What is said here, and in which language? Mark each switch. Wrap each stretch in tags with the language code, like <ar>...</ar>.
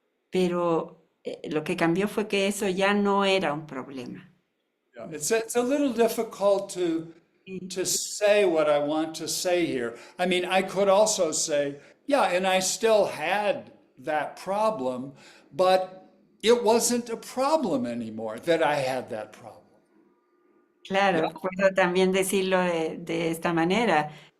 <es>Pero lo que cambió fue que eso ya no era un problema.</es> <en>Yeah, it's a little difficult to say what I want to say here. I mean, I could also say, yeah, and I still had that problem, but it wasn't a problem anymore that I had that problem.</en> <es>Claro, puedo también decirlo de esta manera.</es>